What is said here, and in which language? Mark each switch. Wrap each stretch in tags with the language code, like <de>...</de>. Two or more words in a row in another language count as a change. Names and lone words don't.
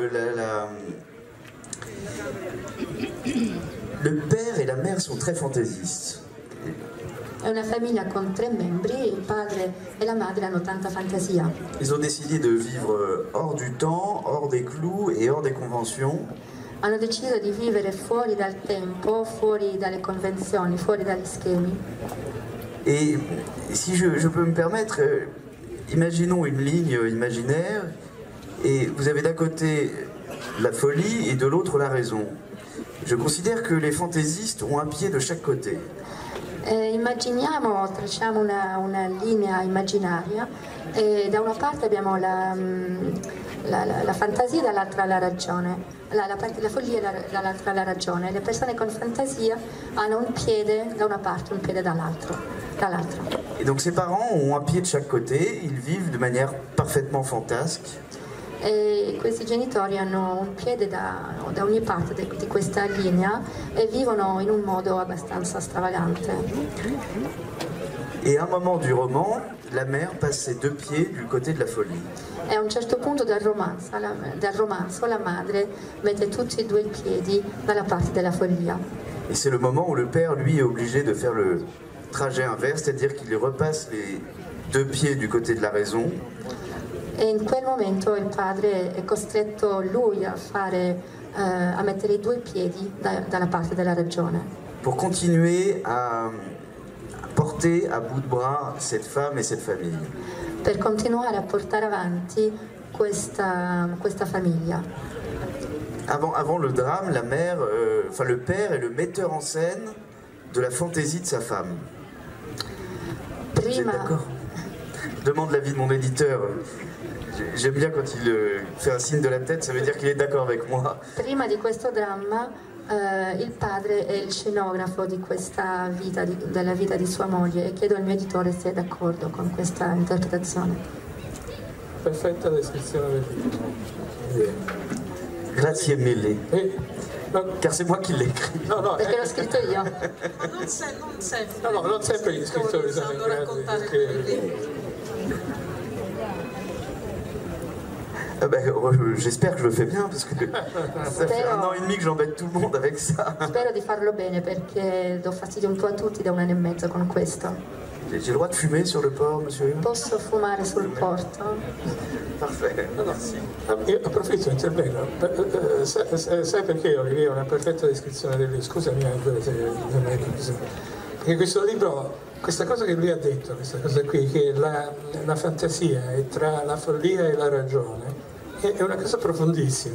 <fr>Le père et la mère sont très fantaisistes.</fr> <it>È una famiglia con 3 membri, il padre e la madre hanno tanta fantasia.</it> <fr>Ils ont décidé de vivre hors du temps, hors des clous et hors des conventions.</fr> <it>Hanno deciso di vivere fuori dal tempo, fuori dalle convenzioni, fuori dagli schemi.</it> <fr>Et si je peux me permettre, imaginons une ligne imaginaire et vous avez d'un côté la folie et de l'autre la raison. Je considère que les fantaisistes ont un pied de chaque côté.</fr> <it>Tracciamo una linea immaginaria e da una parte abbiamo la fantasia e dall'altra la ragione, la follia e dall'altra la ragione. Le persone con fantasia hanno un piede da una parte, un piede dall'altra.</it> <fr>Et donc ses parents ont un pied de chaque côté, ils vivent de manière parfaitement fantasque.</fr> <it>E questi genitori hanno un piede da ogni parte di questa linea e vivono in un modo abbastanza stravagante.</it> <fr>Et à un moment du roman, la mère passe ses 2 pieds du côté de la folie.</fr> <it>E a un certo punto del romanzo la madre mette tutti e 2 i piedi dalla parte della follia.</it> <fr>Et c'est le moment où le père, lui, est obligé de faire le trajet inverse, c'est-à-dire qu'il repasse les 2 pieds du côté de la raison.</fr> <it>E in quel momento il padre è costretto lui a mettere i 2 piedi dalla parte della ragione.</it> <fr>Pour continuer à porter à bout de bras cette femme et cette famille.</fr> <it>Per continuare a portare avanti questa famiglia.</it> <fr>Avant le drame, la mère, le père est le metteur en scène de la fantaisie de sa femme. Vous êtes d'accord ? Je demande l'avis de mon éditeur. J'aime bien quand il fait un signe de la tête, ça veut dire qu'il est d'accord avec moi.</fr> <it>Prima di questo dramma il padre è il scenografo di questa vita, della vita di sua moglie, e chiedo al mio editore se è d'accordo con questa interpretazione. Perfetta descrizione del film. Grazie mille.</it> <fr>Car c'est moi qui l'ai écrit.</fr> <it>No, Perché l'ho scritto io. Non sempre. No, non sempre gli scrittori sanno raccontare perché... quelli.</it> <fr>J'espère que je le fais bien parce que ça fait 1 an et demi que j'embête tout le monde avec ça.</fr> <it>Spero di farlo bene perché do fastidio un po' a tutti da 1 anno e mezzo con questo.</it> <fr>J'ai le droit de fumer sur le port, monsieur?</fr> <it>Posso fumare sul porto?</it> <fr>Parfait.</fr> <it>Io approfitto e intervengo. Sai perché Olivier è una perfetta descrizione del libro? Scusami Angelo se non è così. Perché questo libro, questa cosa che lui ha detto, questa cosa qui, che la fantasia è tra la follia e la ragione, è una cosa profondissima.</it>